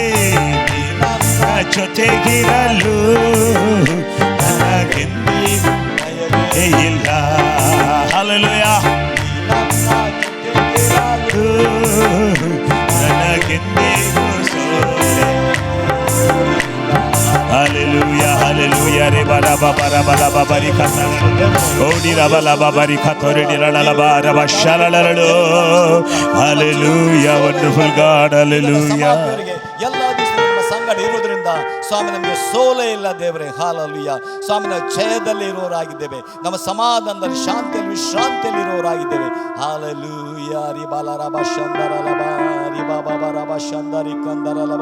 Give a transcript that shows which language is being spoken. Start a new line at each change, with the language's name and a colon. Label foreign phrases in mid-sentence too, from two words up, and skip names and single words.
Kannada: ನೀ ನನ್ನ ಜೊತೆಗಿರಲು ನನಗೆಂದಿಗೂ ಭಯವೇ ಇಲ್ಲ. ಹಲ್ಲೆಲೂಯಾ. ನನಗೆಂದಿಗೂ ಸೋಲೇ Hallelujah. Rebala babara bala babari kata. Odi rabala babari katori dilala bara bashalalo.
English: Hallelujah. Wonderful God. Hallelujah.
Kannada: ಸಮಾಧಿಯವರಿಗೆ ಎಲ್ಲ ದಿವಸ ನಿಮ್ಮ ಸಂಗಡ ಇರುವುದರಿಂದ ಸ್ವಾಮಿ ನಮಗೆ ಸೋಲೆ ಇಲ್ಲ ದೇವರೇ. ಹಾಲೆಲೂಯಾ. ಸ್ವಾಮಿನ ಜಯದಲ್ಲಿ ಇರುವವರಾಗಿದ್ದೇವೆ. ನಮ್ಮ ಸಮಾಧಾನದಲ್ಲಿ ಶಾಂತಿಯಲ್ಲಿ ವಿಶ್ರಾಂತಿಯಲ್ಲಿ ಇರುವವರಾಗಿದ್ದೇವೆ. ಹಾಲೆಲೂಯಾ. ರಿಬಾಲ ರಬ ಶಂದರಲಬ ರಿಬಾಬ ರಬ ಶಂದರಿ ಕಂದರಲಬ.